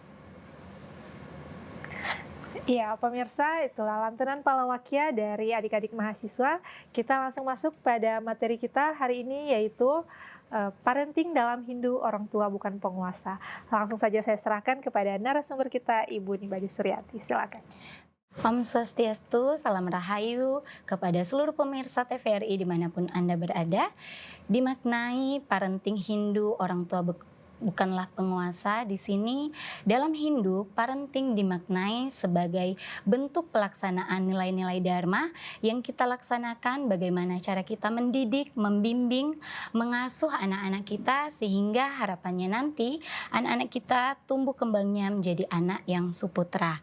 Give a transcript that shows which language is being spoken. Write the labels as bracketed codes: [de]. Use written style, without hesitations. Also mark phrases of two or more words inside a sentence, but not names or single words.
[id] Ya, pemirsa, itulah lantunan Palawakya dari adik-adik mahasiswa. Kita langsung masuk pada materi kita hari ini, yaitu parenting dalam Hindu, orang tua bukan penguasa. Langsung saja saya serahkan kepada narasumber kita, Ibu Nimade Suryati. Silakan. Om Swastiastu, salam rahayu kepada seluruh pemirsa TVRI dimanapun Anda berada. Dimaknai parenting Hindu, orang tua bukanlah penguasa. Di sini dalam Hindu, parenting dimaknai sebagai bentuk pelaksanaan nilai-nilai dharma yang kita laksanakan, bagaimana cara kita mendidik, membimbing, mengasuh anak-anak kita sehingga harapannya nanti anak-anak kita tumbuh kembangnya menjadi anak yang suputra.